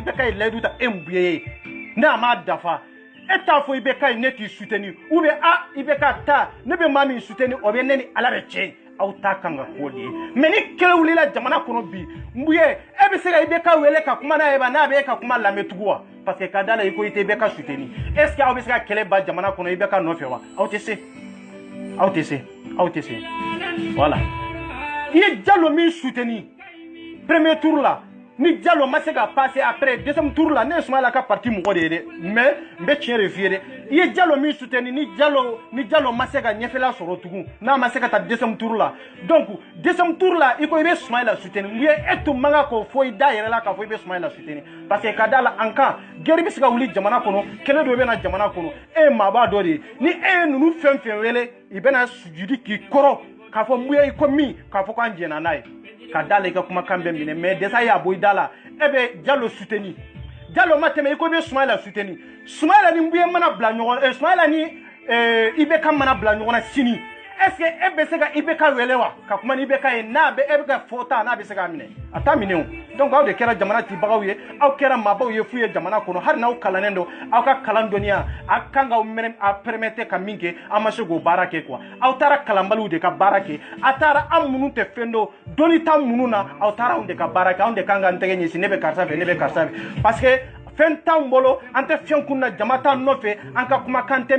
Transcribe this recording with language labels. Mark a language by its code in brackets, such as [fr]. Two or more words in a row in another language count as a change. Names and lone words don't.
[bm] bɛ ka ye layidu ta e Mbuye ye n'a ma dafa e t'a fɔ i bɛ ka ye ne t'i soutenir [fr] ou bien [bm] i bɛ ka ta ne bɛ maa min soutenir o bɛ ne ni Ala de cɛ aw ta kan ka k'o de ye mais ni kɛlɛ wulila jamana kɔnɔ bi Mbuye e bɛ se ka i bɛ ka wele ka kuma n'a ye ba n'a bɛ e ka kuma lamɛn tugun wa parce que ka da la i ko i tɛ i bɛ ka soutenir [fr] est ce que [bm] aw bɛ se ka kɛlɛ ba jamana kɔnɔ i bɛ ka nɔfɛ wa aw tɛ se aw tɛ se aw tɛ se voilà i ye Diallo min soutenir [fr] premier tour [bm] la ni Diallo ma se ka [fr] passer après deuxième tour [bm] la ne ye Soumaïla ka parti mɔgɔ de ye dɛ mais n bɛ tiɲɛ de f'i ye dɛ i ye Diallo min soutenir ni Diallo ma se ka ɲɛfɛla sɔrɔ tugun n'a ma se ka taa [fr] deuxième tour [bm] la donc [fr] deuxième tour [bm] la i ko i bɛ Soumaïla soutenir Mbuye e tun man ka k'o fɔ i da yɛrɛ la k'a fɔ i bɛ Soumaïla soutenir [fr] parce que [bm] ka da la an kan guerre bɛ se ka wuli jamana kɔnɔ kɛlɛ dɔ bɛ na jamana kɔnɔ e ye maaba dɔ de ye ni e ye ninnu fɛn fɛn wele i bɛna sujudi k'i kɔrɔ k'a fɔ Mbuye i ko min k'a fɔ k'an jɛnna n'a ye ka da la i ka kumakan bɛ minɛ mais desa y'a bɔ i da la e bɛ Diallo soutenir Diallo ma tɛmɛ i ko i bɛ Soumaïla soutenir Soumaïla ni Mbuye mana bila ɲɔgɔn Soumaïla ni IBK mana bila ɲɔgɔn na sini [fr] est ce que [bm] e bɛ se ka IBK wele wa ka kuma ni IBK ye n'a bɛ e bɛ ka fɔta n'a bɛ se k'a minɛ a t'a minɛ o donc aw de kɛra jamana cibagaw ye aw kɛra maabaw ye fu ye jamana kɔnɔ hali n'aw kalannen don aw ka kalan dɔnniya a kan k'aw permettre ka min kɛ an ma se k'o baara kɛ quoi aw taara kalanbaliw de ka baara kɛ a taara an minnu tɛ fɛn dɔn dɔnni t'an minnu na aw taara anw de ka baara kɛ anw de kan k'an tɛgɛ ɲɛsin ne bɛ karisa fɛ ne bɛ karisa fɛ [fr] parce que [bm] fɛn t'anw bolo an tɛ fɛn kun na jama t'an nɔfɛ an ka kumakan tɛ